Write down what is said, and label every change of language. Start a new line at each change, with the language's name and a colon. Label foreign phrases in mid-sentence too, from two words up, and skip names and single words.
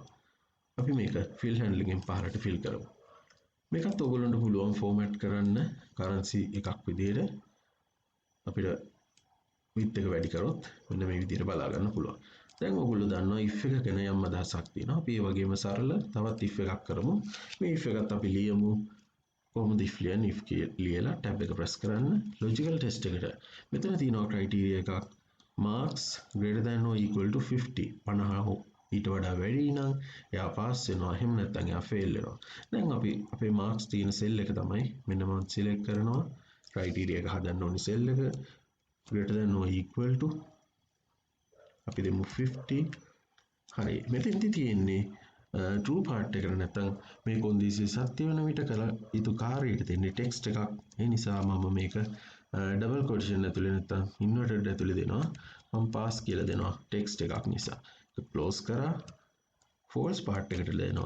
Sinhala: අපි මේක
English: fill handle
Sinhala: එකෙන් පහලට ෆිල් කරමු. මේකත් ඔයගොල්ලන්ට පුළුවන් ෆෝමැට් කරන්න කරන්සි එකක් විදිහට අපිට width එක වැඩි කරොත් මෙන්න මේ විදිහට බලා ගන්න පුළුවන්. දැන් ඔයගොල්ලෝ දන්නවා if එක ගැන යම් අදහසක් තියෙනවා. අපි ඒ වගේම සරල තවත් if එකක් කරමු. මේ if එකත් අපි ලියමු. කොහොමද if ලියන්නේ? if ලියලා ටැබ් එක ප්‍රෙස් කරන්න
English: logical test
Sinhala: එකට. මෙතන තියෙනවා ක්‍රයිටීරියා එකක්
English: marks greater than or equal to 50.
Sinhala: 50 හෝ ඊට වඩා වැඩි නම් එයා පාස් වෙනවා. එහෙම නැත්නම් එයා ෆේල් වෙනවා. දැන් අපි අපේ මාක්ස් තියෙන සෙල් එක තමයි මෙන්න මම සිලෙක්ට් කරනවා. ක්‍රයිටීරියා එක හදන්න ඕනි සෙල් එක
English: greater than or equal to
Sinhala: අපි දෙමු 50. හරි මෙතෙන්දි තියෙන්නේ
English: true part
Sinhala: එකට නැත්නම් මේ කොන්දේසිය සත්‍ය වෙන විට කළ යුතු කාර්යයට තියෙන්නේ ටෙක්ස්ට් එකක්. ඒ නිසා මම මේක
English: double quotation
Sinhala: ඇතුලේ නැත්නම් ඉන්වර්ටඩ් ඇතුලේ දෙනවා. මම පාස් කියලා දෙනවා ටෙක්ස්ට් එකක් නිසා. ඒක ක්ලෝස් කරා
English: false part
Sinhala: එකට දෙනවා.